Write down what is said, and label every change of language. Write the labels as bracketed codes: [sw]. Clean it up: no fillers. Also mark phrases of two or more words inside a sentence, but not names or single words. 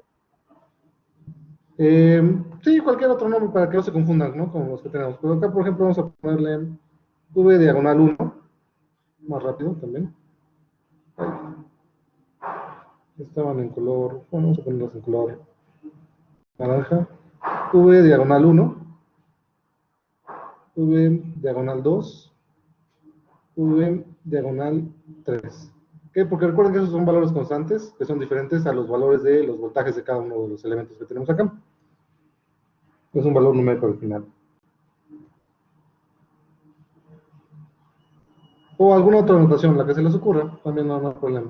[es] Sí, cualquier otro nombre para que no se confundan, ¿no? Con los que tenemos. Pero acá, por ejemplo, vamos a ponerle V diagonal 1, más rápido también. Estaban en color, bueno, vamos a ponerlos en color naranja. V diagonal 1, V diagonal 2, V diagonal 3. ¿Qué? Porque recuerden que esos son valores constantes, que son diferentes a los valores de los voltajes de cada uno de los elementos que tenemos acá. Es un valor numérico al final. O alguna otra anotación, la que se les ocurra, también no hay problema.